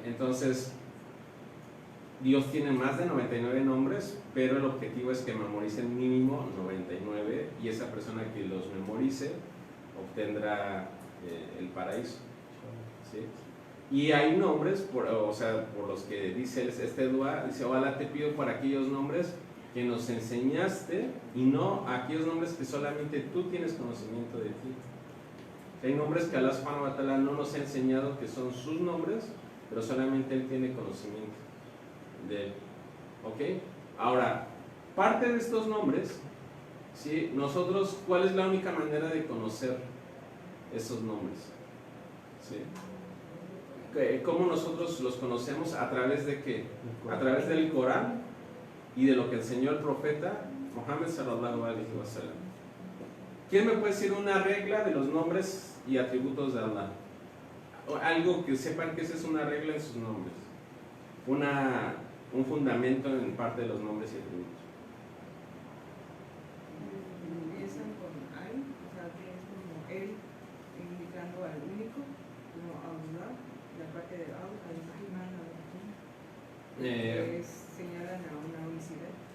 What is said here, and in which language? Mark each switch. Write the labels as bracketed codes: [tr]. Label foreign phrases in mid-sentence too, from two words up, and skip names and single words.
[es] Entonces, Dios tiene más de 99 nombres, pero el objetivo es que memoricen mínimo 99 y esa persona que los memorice obtendrá el paraíso. ¿Sí? Y hay nombres, por los que dice este dua, dice, ojalá te pido por aquellos nombres que nos enseñaste y no aquellos nombres que solamente tú tienes conocimiento de ti. Hay nombres que Allah [ar] سبحانه وتعالى [es] no nos ha enseñado que son sus nombres, pero solamente Él tiene conocimiento de Él. ¿Ok? Ahora, parte de estos nombres, ¿sí? Nosotros, ¿cuál es la única manera de conocer esos nombres? ¿Sí? ¿Cómo nosotros los conocemos? ¿A través de qué? A través del Corán y de lo que enseñó el profeta Muhammad [ar] صلى الله عليه وسلم. [es] ¿Quién me puede decir una regla de los nombres y atributos de Allah? O algo que sepan que esa es una regla en sus nombres. Un fundamento en parte de los nombres y atributos. Empiezan con Al, o sea, que es como Él, indicando al único, como Allah, la parte de Al-Rahman, que señalan a una unicidad.